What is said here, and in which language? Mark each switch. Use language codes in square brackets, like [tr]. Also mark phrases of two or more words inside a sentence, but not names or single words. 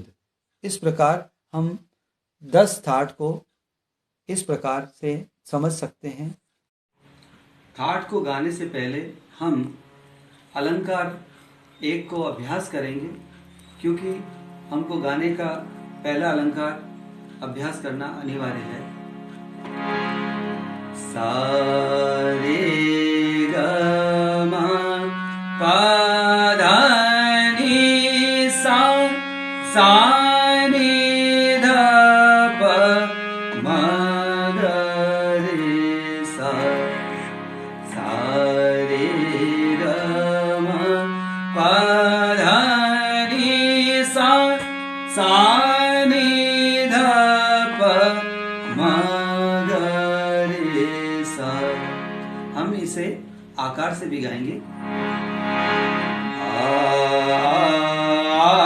[hi] इस प्रकार हम 10 थाट को इस प्रकार से समझ सकते हैं। थाट को गाने से पहले हम अलंकार एक को अभ्यास करेंगे, क्योंकि हमको गाने का पहला अलंकार अभ्यास करना अनिवार्य है। सा, रे, ग, म, प, ध, नि, सा, सा, नि, ध, प, म, ग, रे, सा, सा, रे, ग, म, प, ध, नि, सा, सा, नि, ध, प, म, ग, रे, सा। हम इसे आकार से भी गाएंगे। आ,